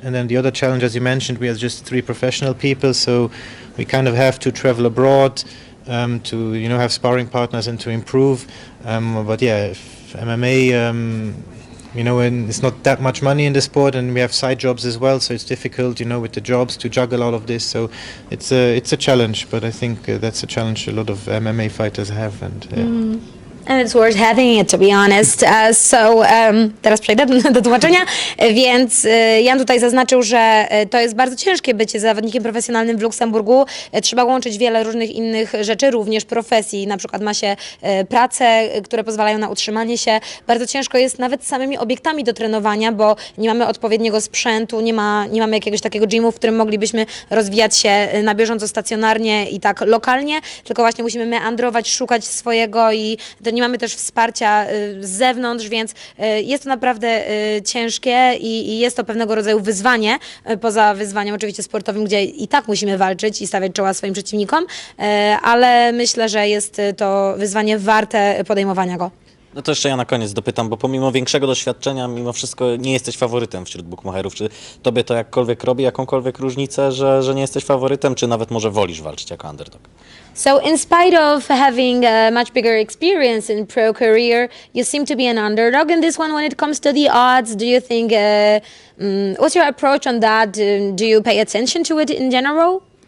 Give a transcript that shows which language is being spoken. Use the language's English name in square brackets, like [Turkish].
[English] And then the other challenge, as you mentioned, we are just 3 professional people, so we kind of have to travel abroad to have sparring partners and to improve. But yeah, if MMA you know, and it's not that much money in the sport, and we have side jobs as well, so it's difficult, you know, with the jobs to juggle all of this. So it's a challenge, but I think that's a challenge a lot of MMA fighters have, and yeah. And it's worth having it, to be honest. [Polish] Teraz przejdę do tłumaczenia. Więc Jan tutaj zaznaczył, że to jest bardzo ciężkie bycie zawodnikiem profesjonalnym w Luksemburgu. Trzeba łączyć wiele różnych innych rzeczy, również profesji. Na przykład ma się prace, które pozwalają na utrzymanie się. Bardzo ciężko jest nawet z samymi obiektami do trenowania, bo nie mamy odpowiedniego sprzętu, nie mamy jakiegoś takiego gymu, w którym moglibyśmy rozwijać się na bieżąco stacjonarnie i tak lokalnie, tylko właśnie musimy meandrować, szukać swojego i nie mamy też wsparcia z zewnątrz, więc jest to naprawdę ciężkie i jest to pewnego rodzaju wyzwanie, poza wyzwaniem oczywiście sportowym, gdzie i tak musimy walczyć i stawiać czoła swoim przeciwnikom, ale myślę, że jest to wyzwanie warte podejmowania go. No to jeszcze ja na koniec dopytam, bo pomimo większego doświadczenia, mimo wszystko nie jesteś faworytem wśród bukmacherów. Czy tobie to jakkolwiek robi jakąkolwiek różnicę, że nie jesteś faworytem, czy nawet może wolisz walczyć jako underdog? [English] So in spite of having a much bigger experience in pro career, you seem to be an underdog in this one when it comes to the odds. Do you think, what's your approach on that? Do you pay attention to it in general?